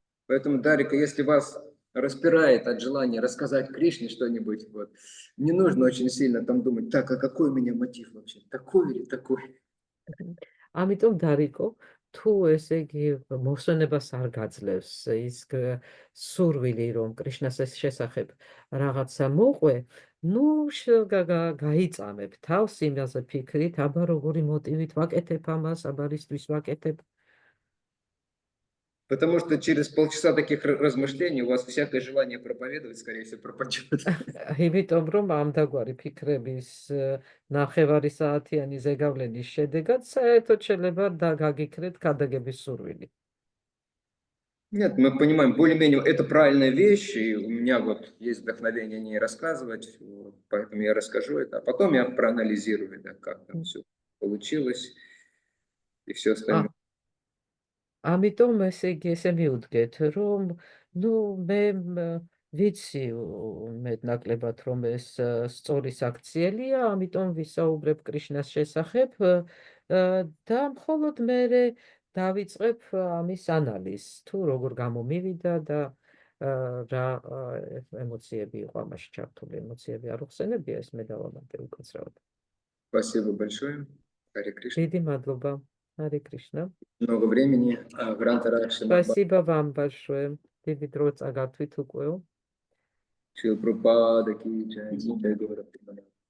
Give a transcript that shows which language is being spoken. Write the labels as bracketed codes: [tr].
[ru] Поэтому, Дарика, если вас распирает от желания рассказать Кришне что-нибудь, вот, не нужно очень сильно там думать, так, а какой у меня мотив вообще, такой или такой? [ka] ამიტომ დარიკო, თუ ესე იგი მოსვენებას არ გაძლევს ის სურვილი, რომ კრიშნას შესახებ რაღაცა მოყვე, ნუ გაიწამებ თავს იმაზე ფიქრით, აბა როგორი მოტივით ვაკეთებ ამას, აბა რისთვის ვაკეთებ. [ru] Потому что через полчаса таких размышлений у вас всякое желание проповедовать, скорее всего, пропадет. [ka] იმიტომ რომ ამდაგვარი ფიქრების ნახევარი საათიანი ზეგავლენის შედეგად საერთოდ შეიძლება გაგიქრეთ ქადაგების სურვილი. [ru] Нет, мы понимаем, более-менее это правильная вещь, и у меня вот есть вдохновение не рассказывать, вот, поэтому я расскажу это, а потом я проанализирую, да, как там все получилось и все остальное. [ka] ამიტომ ესე იგი ესე მივუდგეთ, რომ ნუ მე ვიცი მეტნაკლებად რომ ეს სწორი საქციელია, ამიტომ ვისაუბრებ კრიშნას შესახებ და მხოლოდ მე დავიწყებ ამის ანალიზს, თუ როგორ გამომივიდა და რა ემოციები იყო ამაში ჩართული, ემოციები არ უხსენებია, ეს მე დავამატე უკაცრავად. [ru] Спасибо большое, Харе Кришна. [ka] დიდი მადლობა, Харе Кришна. [ru] Много времени, Спасибо вам большое. [ka] დიდი დრო წაგართვით უკვე. [ru] Шрила Прабхупада ки джай, джай Гаура Прабхупада.